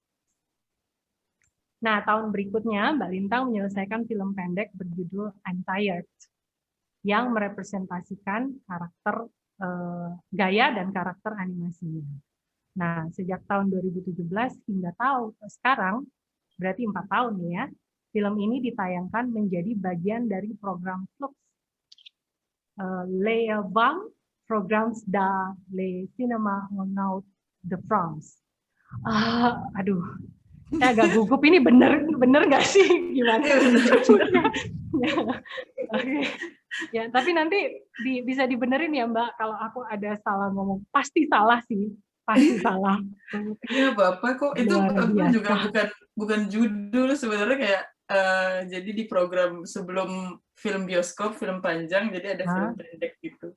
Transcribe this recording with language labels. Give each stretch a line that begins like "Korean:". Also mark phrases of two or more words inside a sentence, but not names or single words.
Indonesian: Nah, tahun berikutnya Mbak Lintang menyelesaikan film pendek berjudul I'm Tired yang merepresentasikan karakter gaya dan karakter animasinya. Nah, sejak tahun 2017 hingga sekarang, berarti 4 tahun ya, film ini ditayangkan menjadi bagian dari program Flux Les Vang Programs da Le Cinéma Renaud de France. Aduh, saya agak gugup, ini bener nggak sih gimana? Okay. Ya, tapi nanti bisa dibenerin ya Mbak, kalau aku ada salah ngomong. Pasti salah sih, pasti salah. Iya apa-apa kok, itu juga bukan judul sebenarnya, kayak jadi di program sebelum film bioskop, film panjang, jadi ada film pendek gitu.